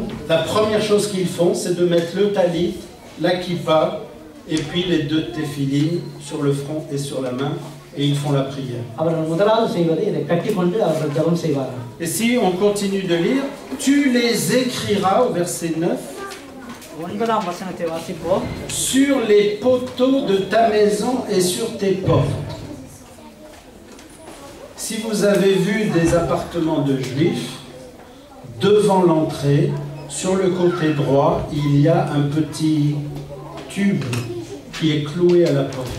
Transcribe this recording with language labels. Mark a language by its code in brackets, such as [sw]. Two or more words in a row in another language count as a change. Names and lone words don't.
[fr] la première chose qu'ils font, c'est de mettre le talit, la kippa, et puis les 2 téphilines sur le front et sur la main, et ils font la prière. [ta] அவர்கள் முதலாவது செய்வது இதை கட்டிக்கொண்டு அவர்கள் ஜெபம் செய்வார்கள். [fr] Et si on continue de lire, tu les écriras au verset 9, [ta] 9ஆம் வசனத்தை வாசிப்போம். [fr] sur les poteaux de ta maison et sur tes portes. Si vous avez vu des appartements de Juifs, devant l'entrée, sur le côté droit, il y a un petit tube qui est cloué à la porte.